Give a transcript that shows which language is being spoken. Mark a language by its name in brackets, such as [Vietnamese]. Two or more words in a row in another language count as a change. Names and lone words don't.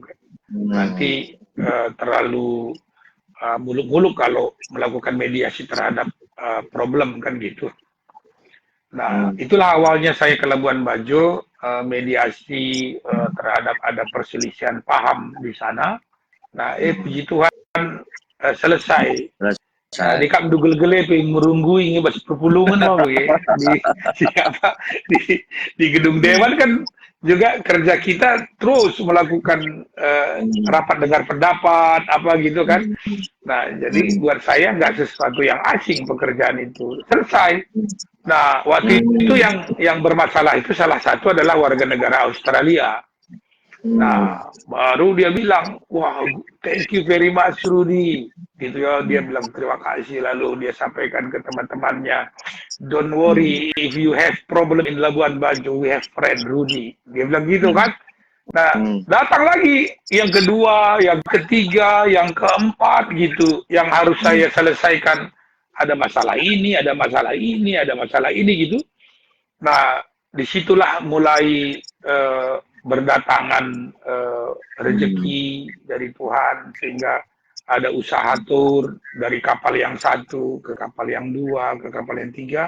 [Indonesian] Nanti terlalu muluk-muluk kalau melakukan mediasi terhadap problem kan gitu. Nah, itulah awalnya saya ke Labuan Bajo. mediasi terhadap ada perselisihan paham di sana. Nah, puji Tuhan selesai. [Batak Karo] Di kap dugel-gele pe merunggu ini bas perpulungan [Indonesian] mau di di gedung dewan kan juga kerja kita terus melakukan rapat dengar pendapat apa gitu kan. Nah, jadi buat saya nggak sesuatu yang asing pekerjaan itu. Selesai. Nah, waktu itu yang bermasalah itu salah satu adalah warga negara Australia. Nah, baru dia bilang, wah, [English] thank you very much Rudy. [Indonesian] Gitu ya, dia bilang terima kasih. Lalu dia sampaikan ke teman-temannya, [English] don't worry, if you have problem in Labuan Bajo, we have friend Rudy. [Indonesian] Dia bilang gitu kan. Nah, datang lagi yang kedua, yang ketiga, yang keempat gitu, yang harus saya selesaikan. Ada masalah ini, ada masalah ini, ada masalah ini gitu. Nah, disitulah mulai berdatangan rezeki dari Tuhan, sehingga ada usaha tur dari kapal yang satu ke kapal yang dua ke kapal yang tiga.